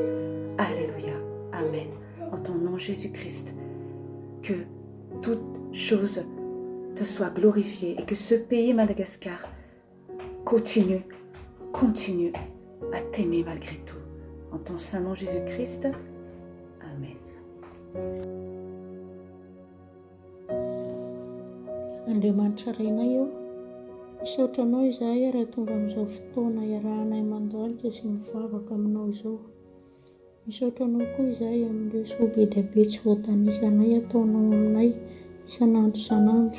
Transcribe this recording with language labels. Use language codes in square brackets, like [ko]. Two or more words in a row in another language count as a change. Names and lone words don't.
[fr] Alléluia. Amen. En ton nom Jésus-Christ, que toute chose te soit glorifiée et que ce pays Madagascar continue à t'aimer malgré tout. En ton saint nom Jésus-Christ. Amen. [mg] Andriamanitra rainay eo, misaotra anao izahay raha tonga amin'izao fotoana iarahanay mandalika sy mivavaka aminao izao. Misaotra anao koa izahay amin'ireo soa be dia be tsy voatanisanay ataonao aminay isan'andro isan'andro.